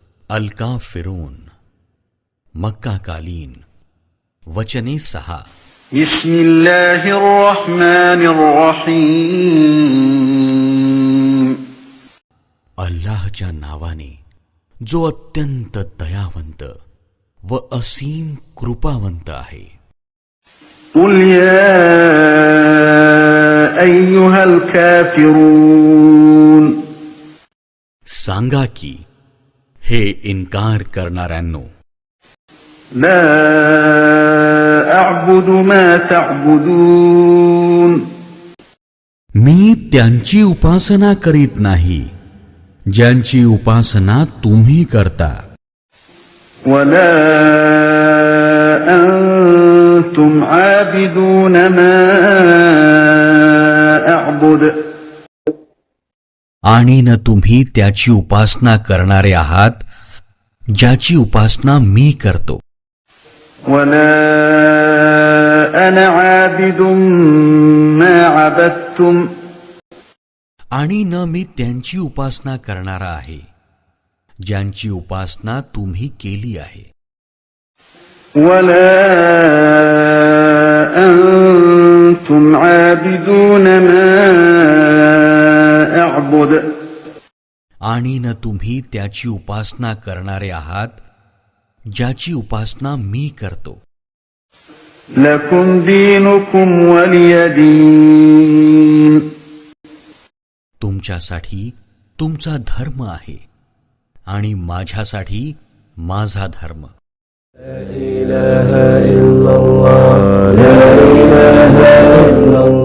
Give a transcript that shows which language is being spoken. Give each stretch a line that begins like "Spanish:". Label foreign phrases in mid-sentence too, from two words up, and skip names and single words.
Marathi: अल-काफिरून मक्का कालीन वचने 6
Arabic: بسم الله الرحمن الرحيم
Marathi: अल्लाहच्या नावाने जो अत्यंत दयावंत व असीम कृपावंत आहे.
Arabic: قل يا أيها الكافرون
Marathi: सांगा की हे इन्कार करणाऱ्यांनो,
Arabic: لا أعبد ما تعبدون
Marathi: मी त्यांची उपासना करीत नाही ज्यांची उपासना तुम्ही करता.
Arabic: ولا أنتم عابدون ما أعبد
Marathi: आणि न तुम्ही त्याची उपासना करणारे आहात ज्याची उपासना मी करतो.
Arabic: ولا أنا عابد ما عبدتم
Marathi: आणि न मी त्यांची उपासना करणारा आहे ज्यांची उपासना तुम्ही केली आहे.
Arabic: ولا أنتم عابدون ما أعبد
Marathi: आणि न तुम्ही त्याची उपासना करणारे आहात ज्याची उपासना मी करतो.
Arabic: لكم دينكم ولي دين
Marathi: तुमच्यासाठी तुमचा धर्म आहे आणि माझ्यासाठी माझा धर्म.
Arabic: لا إله إلا الله لا إله إلا